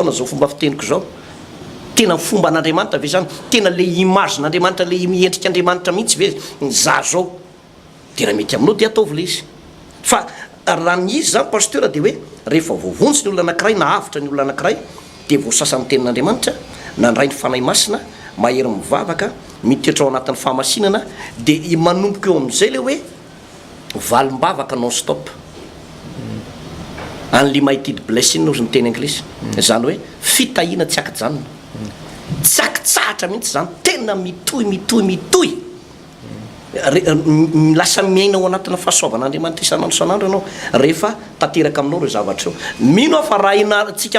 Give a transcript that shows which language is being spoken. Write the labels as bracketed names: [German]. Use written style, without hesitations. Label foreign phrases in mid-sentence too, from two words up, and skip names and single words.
[Malagasy] na zao fomba fiteniko zao tena fomba an'andriamanitra ve zany tena le imagen'andriamanitra le miendrika andriamanitra mihitsy ve za zao dia raha mety aminao dia ataovy le izy fa raha ny izy zany pasteur dia hoe rehefa voavontsy ny olona anankiray na avitra ny olona anankiray dia voasasan'ny tenin'andriamanitra nandray ny fanahy masina mahery mivavaka mitoetra ao anatin'ny fahamasinana dia manomboka eo amin'izay le hoe valim-bavaka [English] non stop unlimited blessing [Malagasy] ozy ny teny anglisy zany hoe fitahiana tsy akijanona tsy akitsahatra mihitsy zany tena mitoy lasa miaina ao anatina fahasoavan'andriamanitra isan'andro isan'andro ianao rehefa tanteraka aminao reo zavatra eo mino aho fa raha inatsika